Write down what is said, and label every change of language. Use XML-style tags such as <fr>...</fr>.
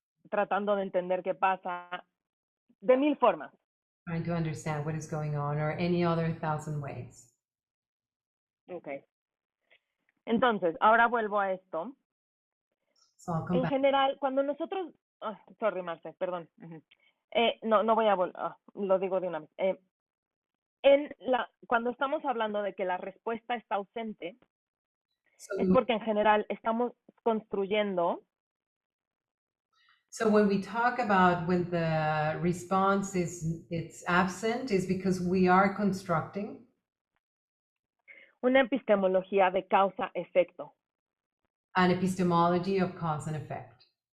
<es>tratando de entender qué pasa. De 1000 formas.</es> <en>Trying to understand what is going on, or any other 1,000 ways. Okay.</en> <es>Entonces, ahora vuelvo a esto.</es> <en>So</en> <es>en general, cuando nosotros... sorry, Marce, perdón. No voy a volver... lo digo de una vez. Cuando estamos hablando de que la respuesta está ausente, es porque en general estamos construyendo.</es> <en>So when we talk about when the response it's absent, is because we are constructing</en> <es>una epistemología de causa-efecto.</es> <en>An epistemology of cause and effect.</en>